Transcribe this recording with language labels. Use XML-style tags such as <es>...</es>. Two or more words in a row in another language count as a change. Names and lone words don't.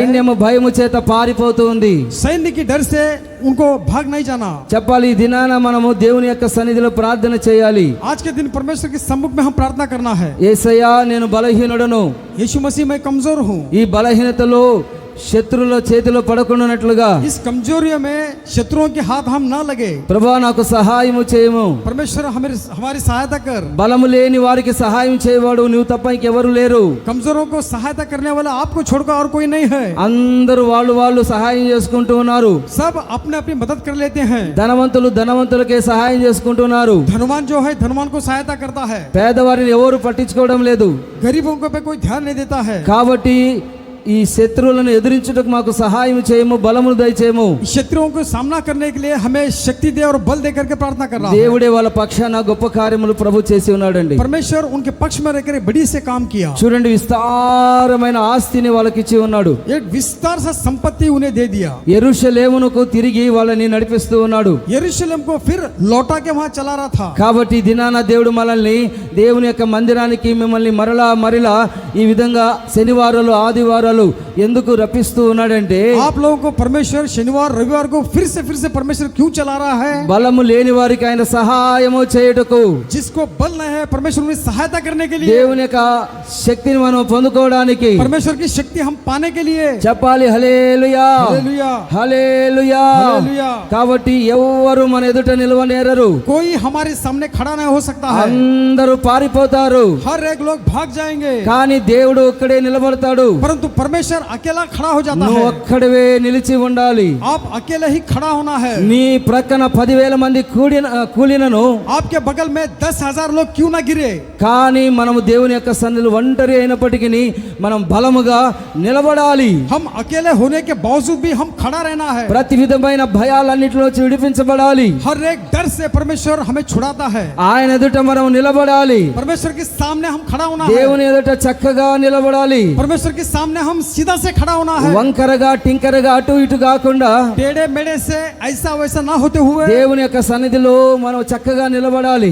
<te>సైన్యము భయము చేత పారిపోతూ ఉంది.</te> <hi>सैन्य की डर से उनको भाग नहीं जाना।</hi> <te>చెప్పాలి ఈ దినాన మనము దేవుని యొక్క సన్నిధిలో ప్రార్థన చేయాలి.</te> <hi>आज के दिन परमेश्वर के सम्मुख में हम प्रार्थना करना है।</hi> <te>యేసయ్యా నేను బలహీనుడను,</te> <hi>यीशु मसीह मैं कमजोर हूँ,</hi> <te>ఈ బలహీనతలో శత్రువుల చేతిలో పడకుండానట్లుగా</te> <hi>इस कमजोरियों में शत्रुओं के हाथ हम ना लगे।</hi> <te>ప్రభువా నాకు సహాయము చేయము.</te> <hi>परमेश्वर हमारी सहायता कर।</hi> <te>బలము లేని వారికి సహాయం చేయవాడు నువ్వు తప్ప ఇంకెవరు లేరు.</te> <hi>कमजोरों को सहायता करने वाला आपको छोड़कर और कोई नहीं है।</hi> <te>అందరూ వాళ్ళు సహాయం చేసుకుంటూ ఉన్నారు.</te> <hi>सब अपने अपनी मदद कर लेते हैं।</hi> <te>ధనవంతులు ధనవంతులకే సహాయం చేసుకుంటున్నారు.</te> <hi>धनवान जो है धनवान को सहायता करता है,</hi> <te>పేదవారిని ఎవరు పట్టించుకోవడం లేదు.</te> <hi>गरीबों को पे कोई ध्यान नहीं देता है।</hi> <te>కాబట్టి ఈ శత్రువులను ఎదిరించుటకు మాకు సహాయం చేయము, బలమును దయచేయము.</te> <hi>शत्रुओं को सामना करने के लिए हमें शक्ति दे और बल दे करके प्रार्थना कर रहा है।</hi> <te>దేవుడే వాళ్ళ పక్షాన గొప్ప కార్యములు ప్రభు చేసి ఉన్నాడండి.</te> <hi>परमेश्वर उनके पक्ष में रहकर बड़ी से काम किया।</hi> <te>చూడండి విస్తారమైన ఆస్తిని వాళ్ళకి ఇచ్చి ఉన్నాడు.</te> <hi>एक विस्तार सा संपत्ति उन्हें दे दिया।</hi> <te>యెరూషలేమునకు తిరిగి వాళ్ళని నడిపిస్తూ ఉన్నాడు.</te> <hi>यरूशलेम को फिर लौटा के वहां चला रहा था।</hi> <te>కాబట్టి ఈ దినాన దేవుడు మనల్ని దేవుని యొక్క మందిరానికి మిమ్మల్ని మరలా ఈ విధంగా శనివారాలు ఆదివారాలు ఎందుకు రప్పిస్తూ ఉన్నాడంటే</te> <hi>आप लोगों को परमेश्वर शनिवार रविवार को फिर से परमेश्वर क्यों चला रहा है?</hi> <te>బలము లేని వారికి ఆయన సహాయము చేయుటకు,</te> <hi>जिसको बल नहीं है परमेश्वर उन्हें सहायता करने के लिए,</hi> <te>దేవుని యొక్క శక్తిని మనం పొందుకోవడానికి.</te> <hi>परमेश्वर की शक्ति हम पाने के लिए।</hi> <te>చెప్పాలి హల్లెలూయా</te> <hi>हालेलुया</hi> <te>హల్లెలూయా.</te> <hi>हालेलुया।</hi> <te>కాబట్టి ఎవరు మన ఎదుట నిలవనేరరు,</te> <hi>कोई हमारे सामने खड़ा नहीं हो सकता है।</hi> <te>అందరూ పారిపోతారు.</te> <hi>हर एक लोग भाग जाएंगे,</hi> <te>కానీ దేవుడు ఒక్కడే నిలబడతాడు.</te> <hi>परंतु परमेश्वर अकेला खड़ा हो जाता</hi> <te>నువ్వు</te> <hi>है।</hi> <te>ఒక్కడివే నిలిచి ఉండాలి.</te> <hi>आप अकेले ही खड़ा होना है।</hi> <te>నీ ప్రక్కన 10,000 మంది కూలినను</te> <hi>आपके बगल में 10,000 लोग क्यों ना गिरे,</hi> <te>కానీ మనము దేవుని యొక్క సన్నిధిలో ఒంటరి అయినప్పటికీ మనం బలముగా నిలబడాలి.</te> <hi>हम अकेले होने के बावजूद भी हम खड़ा रहना है।</hi> <te>ప్రతి విధమైన భయాలన్నిటిలో విడిపించబడాలి.</te> <hi>हर एक डर से परमेश्वर हमें छुड़ाता है।</hi> <te>ఆయన ఎదుట మనం నిలబడాలి.</te> <hi>परमेश्वर के सामने हम खड़ा होना है।</hi> <te>దేవుని ఎదుట చక్కగా నిలబడాలి.</te> <hi>परमेश्वर के सामने हम सीधा से खड़ा होना है।</hi> <te>వంకరగా టింకరగా అటు ఇటు కాకుండా</te> <hi>टेढ़े मेढ़े से ऐसा वैसा ना होते हुए</hi> <te>దేవుని యొక్క సన్నిధిలో మనం చక్కగా నిలబడాలి.</te>